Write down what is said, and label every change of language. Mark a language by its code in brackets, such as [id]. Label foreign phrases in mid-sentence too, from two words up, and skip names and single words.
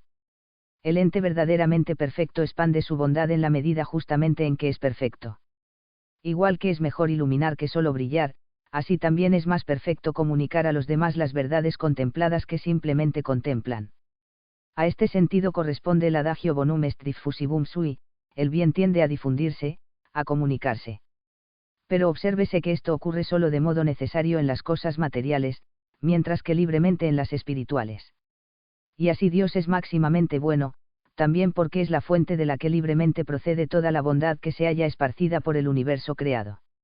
[es] El ente verdaderamente perfecto expande su bondad en la medida justamente en que es perfecto. Igual que es mejor iluminar que solo brillar, así también es más perfecto comunicar a los demás las verdades contempladas que simplemente contemplan. A este sentido corresponde el adagio [la] bonum est diffusibum sui, [es] el bien tiende a difundirse, a comunicarse. Pero obsérvese que esto ocurre solo de modo necesario en las cosas materiales, mientras que libremente en las espirituales. Y así Dios es máximamente bueno, también porque es la fuente de la que libremente procede toda la bondad que se halla esparcida por el universo creado.